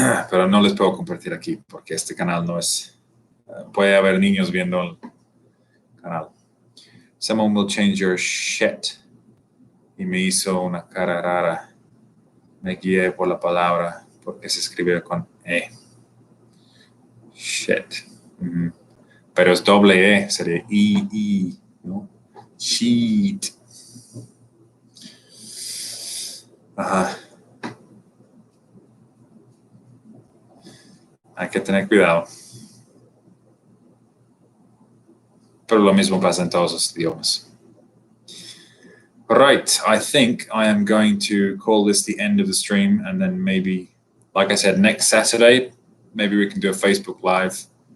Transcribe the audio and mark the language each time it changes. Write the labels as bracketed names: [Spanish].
[Spanish] Pero no les puedo compartir aquí porque este canal no es. Puede haber niños viendo el canal. [English] Someone will change your shit. [Spanish] Y me hizo una cara rara. Me guié por la palabra porque se escribe con E. Shit. Pero es doble E, sería I, ¿no? Sheet. Ajá. Hay que tener cuidado. Pero lo mismo pasa en todos los idiomas. [English] All right, I think I am going to call this the end of the stream, and then maybe, like I said, next Saturday, maybe we can do a Facebook Live.